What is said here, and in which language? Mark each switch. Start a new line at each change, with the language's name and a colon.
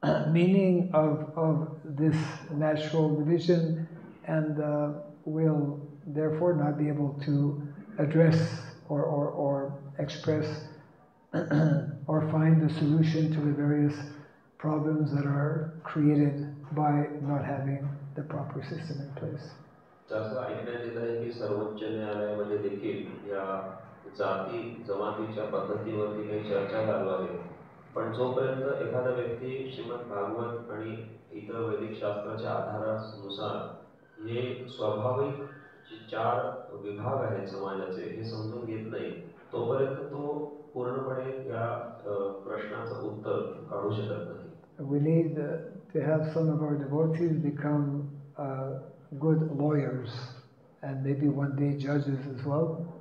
English: meaning of this natural division, and will therefore not be able to address or express or find the solution to the various problems that are created by not having the proper system in place.
Marathi: जसं ऐकण्यात येत आहे की सर्वोच्च न्यायालयामध्ये देखील या जाती जमातीच्या पद्धतीवरती काही चर्चा चालू आहे. पण जोपर्यंत एखादा व्यक्ती श्रीमद भागवत आणि इतर वैदिक शास्त्राच्या आधारानुसार हे स्वाभाविक जे 4 विभाग आहेत समाजाचे हे समजून घेत नाही, तोपर्यंत तो पूर्णपणे या प्रश्नाचं उत्तर काढू शकत नाही.
English: We need to have some of our devotees become good lawyers and maybe one day judges as well.